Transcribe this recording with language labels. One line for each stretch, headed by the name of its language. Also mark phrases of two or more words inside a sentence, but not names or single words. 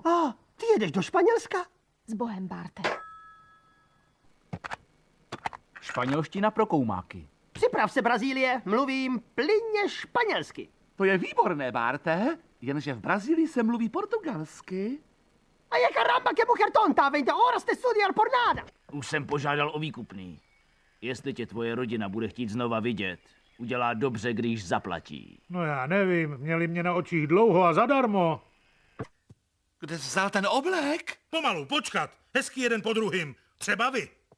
Czech: Ty jedeš do Španělska? S Bohem, Barte. Španělština pro koumáky. Připrav se, Brazílie, mluvím plynně španělsky. To je výborné, Barte, jenže v Brazílii se mluví portugalsky.
Spanish: A je caramba que mujer tonta, 20 horas de estudiar por nada.
Czech: Už jsem požádal o výkupný. Jestli tě tvoje rodina bude chtít znova vidět, udělá dobře, když zaplatí. No já nevím, měli mě na očích dlouho a zadarmo. Kde jsi vzal ten oblek? Pomalu, počkat, hezky jeden po druhým, třeba vy.